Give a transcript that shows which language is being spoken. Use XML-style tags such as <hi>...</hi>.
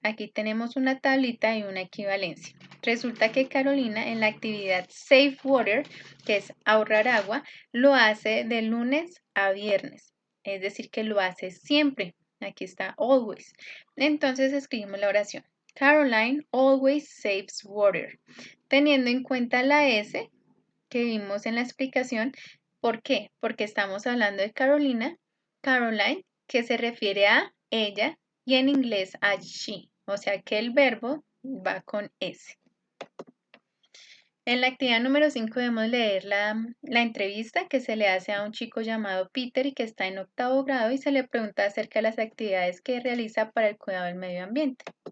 <es>Aquí tenemos una tablita y una equivalencia. Resulta que Carolina en la actividad Save Water, que es ahorrar agua, lo hace de lunes a viernes. Es decir, que lo hace siempre. Aquí está always. Entonces escribimos la oración.</es> <en>Caroline always saves water.</en> <es>Teniendo en cuenta la S que vimos en la explicación. ¿Por qué? Porque estamos hablando de Carolina, Caroline, que se refiere a ella y en inglés a she. O sea que el verbo va con S. En la actividad número 5 debemos leer la entrevista que se le hace a un chico llamado Peter y que está en 8º grado y se le pregunta acerca de las actividades que realiza para el cuidado del medio ambiente.</es>